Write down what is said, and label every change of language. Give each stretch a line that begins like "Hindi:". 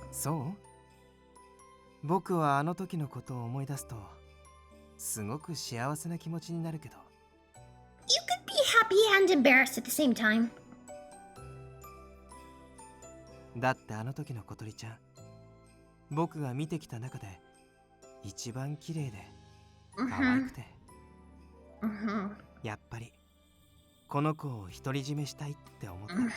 Japanese: そう？僕はあの時のことを思い出すと、すごく幸せな気持ちになるけど。
English: You could be happy and embarrassed at the same time.
Japanese: だってあの時の小鳥ちゃん、僕が見てきた中で一番綺麗で可愛くて、 Mm-hmm. やっぱりこの子を独り占めしたいって思った。